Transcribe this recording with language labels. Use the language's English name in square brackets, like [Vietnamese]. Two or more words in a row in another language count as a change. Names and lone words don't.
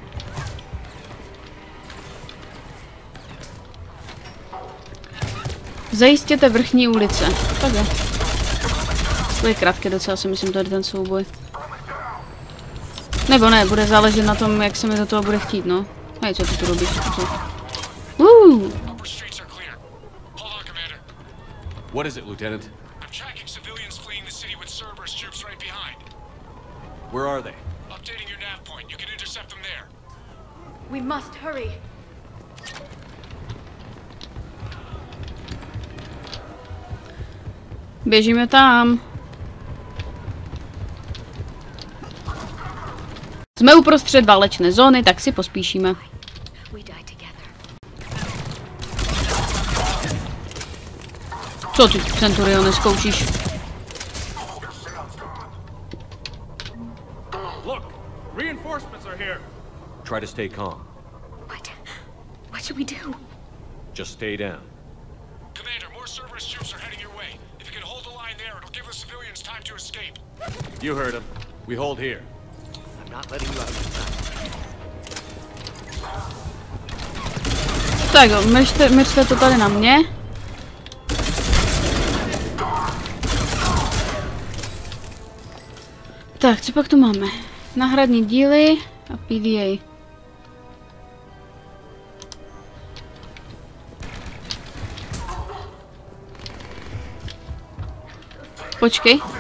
[Czech] Zajistěte vrchní ulice. Tak je. To je krátké docela, si myslím, tady ten souboj. Nebo ne, bude záležet na tom, jak se mi do toho bude chtít, no. [Slovak] Hej, co ty tu robíš? Co? [English] What is it, Lieutenant? I'm tracking civilians fleeing the city with Cerberus troops right behind. Where are they? Updating your nav point. You can intercept them there. We must hurry. [Czech] Běžíme tam. Jsme uprostřed válečné zóny, tak si pospíšíme. Co ty, Centurione, zkoušíš? [English] Look, reinforcements are here. Try to stay calm. What should we do? Just stay down. Commander, more Cerberus troops are heading your way. If you can hold the line there, it'll give the civilians time to escape. You heard him. We hold here. I'm not letting you out of [Czech] Tak jo, mečte to tady na mě. Tak, co pak tu máme? Náhradní díly a PDA. Počkej.